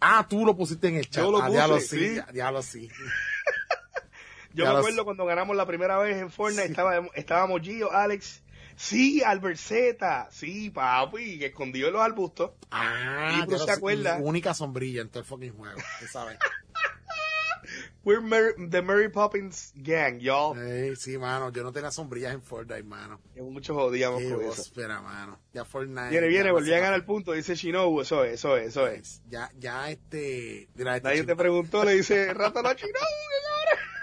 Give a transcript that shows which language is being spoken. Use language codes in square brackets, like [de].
[es] Ah, tú lo pusiste en el chat. Yo lo puse, diablo, sí. Diablo, sí. Yo me acuerdo cuando ganamos la primera vez en Fortnite, sí. estábamos Gio, Alex. Sí, Albert Zeta. Sí, papi, que escondió en los arbustos. Ah, y tú se acuerdas. Única sombrilla en todo el fucking juego, tú sabes. [en] We're the Mary Poppins gang, y'all. [es] Sí, mano, yo no tenía sombrillas en Fortnite, mano. Muchos jodíamos con eso. Espera, mano. Ya Fortnite. Viene, volví a ganar el punto, dice Shinobu, eso es. Ya este... Mira, este nadie chico te preguntó, le dice, rato no a Shinobu, que ahora.